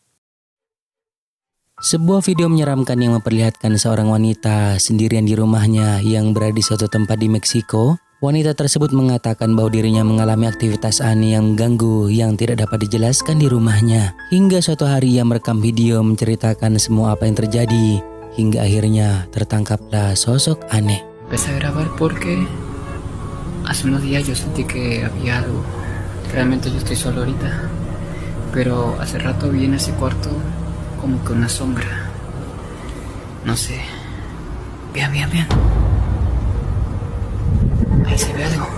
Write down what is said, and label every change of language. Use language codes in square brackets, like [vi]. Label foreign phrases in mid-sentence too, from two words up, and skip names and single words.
[id] Sebuah video menyeramkan yang memperlihatkan seorang wanita sendirian di rumahnya yang berada di suatu tempat di Meksiko. Wanita tersebut mengatakan bahwa dirinya mengalami aktivitas aneh yang mengganggu yang tidak dapat dijelaskan di rumahnya. Hingga suatu hari ia merekam video menceritakan semua apa yang terjadi. Hingga akhirnya tertangkaplah sosok aneh. [es] Empecé a grabar porque hace unos días yo sentí que había algo. Realmente yo estoy solo ahorita, pero hace rato vi en ese cuarto como que una sombra. No sé. Vean. Ahí se ve algo.